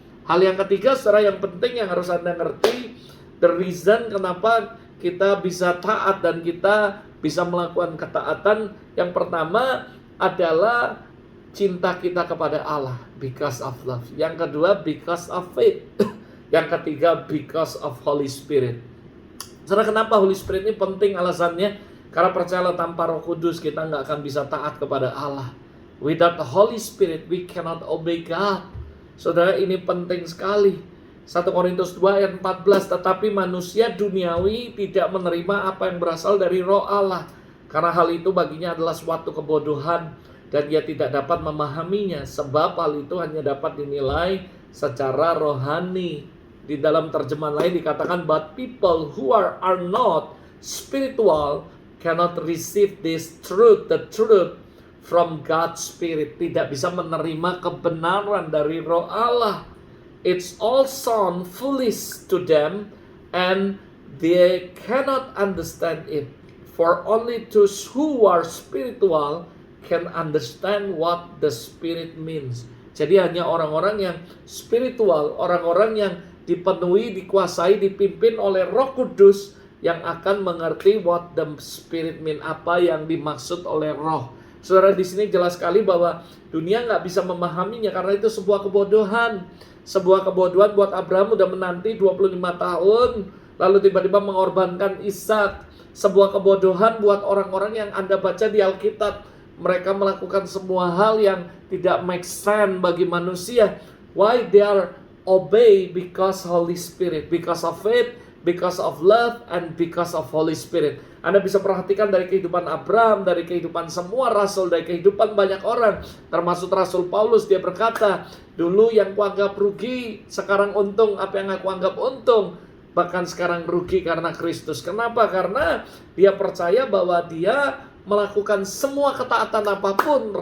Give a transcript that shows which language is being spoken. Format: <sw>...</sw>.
<id>Hal yang ketiga, saudara, yang penting yang harus Anda ngerti,</id> <en>the reason</en> <id>kenapa kita bisa taat dan kita bisa melakukan ketaatan, yang pertama adalah cinta kita kepada Allah,</id> <en>because of love.</en> <id>Yang kedua,</id> <en>because of faith.</en> <id>Yang ketiga,</id> <en>because of Holy Spirit.</en> <id>Saudara, kenapa Holy Spirit ini penting? Alasannya karena percayalah, tanpa Roh Kudus kita nggak akan bisa taat kepada Allah.</id> <en>Without the Holy Spirit we cannot obey God.</en> <id>Saudara, ini penting sekali. 1 Korintus 2 ayat 14, tetapi manusia duniawi tidak menerima apa yang berasal dari Roh Allah, karena hal itu baginya adalah suatu kebodohan dan dia tidak dapat memahaminya, sebab hal itu hanya dapat dinilai secara rohani. Di dalam terjemahan lain dikatakan,</id> <en>but people who are not spiritual cannot receive this truth, the truth from God's Spirit.</en> <id>Tidak bisa menerima kebenaran dari Roh Allah.</id> <en>It's all sound foolish to them and they cannot understand it. For only those who are spiritual can understand what the Spirit means.</en> <id>Jadi hanya orang-orang yang spiritual, orang-orang yang dipenuhi, dikuasai, dipimpin oleh Roh Kudus yang akan mengerti</id> <en>what the Spirit mean,</en> <id>apa yang dimaksud oleh Roh. Saudara, di sini jelas sekali bahwa dunia nggak bisa memahaminya karena itu sebuah kebodohan. Sebuah kebodohan buat Abraham udah menanti 25 tahun, lalu tiba-tiba mengorbankan Ishak. Sebuah kebodohan buat orang-orang yang Anda baca di Alkitab. Mereka melakukan semua hal yang tidak make sense bagi manusia.</id> <en>Why they are obey? Because Holy Spirit, because of faith, because of love, and because of Holy Spirit.</en> <id>Anda bisa perhatikan dari kehidupan Abraham, dari kehidupan semua rasul, dari kehidupan banyak orang, termasuk Rasul Paulus. Dia berkata, dulu yang kuanggap rugi, sekarang untung. Apa yang aku anggap untung, bahkan sekarang rugi karena Kristus. Kenapa? Karena dia percaya bahwa dia melakukan semua ketaatan apapun.</id>